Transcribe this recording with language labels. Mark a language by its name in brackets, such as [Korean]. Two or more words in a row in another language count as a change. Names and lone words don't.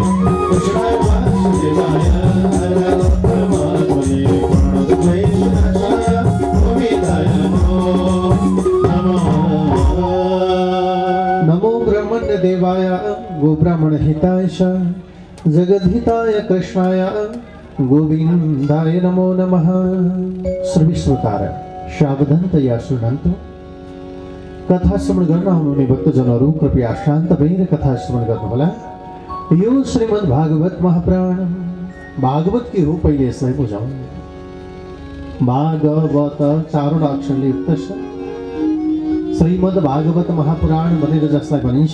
[Sanskrit] कृष्णाय वासुदेवाय हरे परमात्मने प्रणतक्लेशनाशाय गोविन्दाय नमो नमः। नमो ब्रह्मण्य देवाय गोब्राह्मण हिताय च जगद्हिताय कृष्णाय गोविन्दाय नमो नमः। श्रविश्रोतार सावधानतया शृणन्तु। [Nepali] कथा श्रवण गर्न आउनुहुने भक्तजनहरू कृपया शान्त भएर कथा श्रवण गर्नुहोला। यो श्रीमद् भागवत महापुराण। भागवत के हो पहिले यसलाई बुझौँ। भागवत चारवटा अक्षरले युक्त छ। श्रीमद् भागवत महापुराण भनेर जसलाई भनिन्छ।